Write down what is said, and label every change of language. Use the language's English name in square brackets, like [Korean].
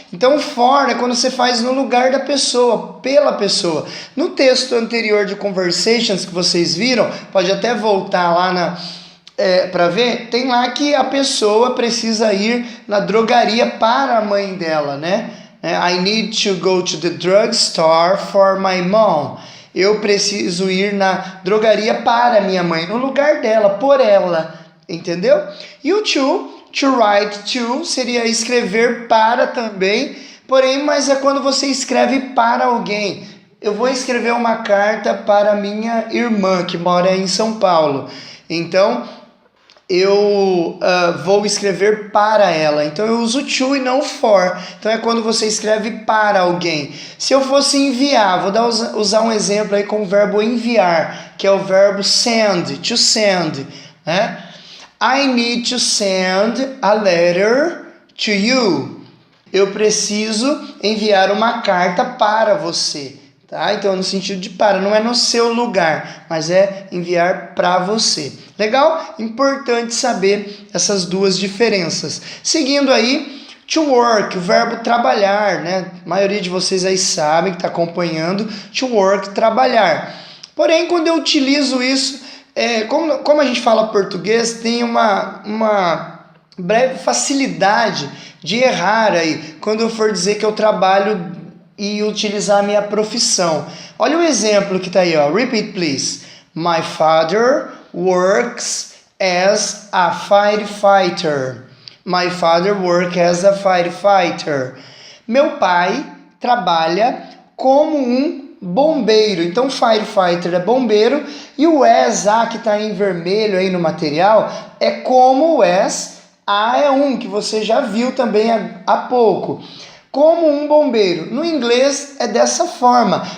[Portuguese] Então, for é quando você faz no lugar da pessoa, pela pessoa. No texto anterior de Conversations que vocês viram, pode até voltar lá para ver, tem lá que a pessoa precisa ir na drogaria para a mãe dela, né? [English] I need to go to the drugstore for my mom. [Portuguese] Eu preciso ir na drogaria para minha mãe, no lugar dela, por ela, entendeu? E o to write to seria escrever para também, porém, mas é quando você escreve para alguém. Eu vou escrever uma carta para minha irmã que mora em São Paulo. Então, eu vou escrever para ela. Então, eu uso to e não for. Então, é quando você escreve para alguém. Se eu fosse enviar, vou usar um exemplo aí com o verbo enviar, que é o verbo send, to send, né? [English] I need to send a letter to you. [Portuguese] Eu preciso enviar uma carta para você, tá? Então, no sentido de para, não é no seu lugar, mas é enviar para você. Legal? Importante saber essas duas diferenças. Seguindo aí, to work, o verbo trabalhar, né? A maioria de vocês aí sabe que está acompanhando. To work, trabalhar. Porém, quando eu utilizo isso, como a gente fala português, tem uma breve facilidade de errar aí, quando eu for dizer que eu trabalho e utilizar a minha profissão. Olha o exemplo que está aí, ó. [English] Repeat, please. My father works as a firefighter. My father works as a firefighter. [Portuguese] Meu pai trabalha como um bombeiro. Então, firefighter é bombeiro e o as, a que está em vermelho aí no material, é como o as, a é um, que você já viu também há pouco. Como um bombeiro. No inglês é dessa forma.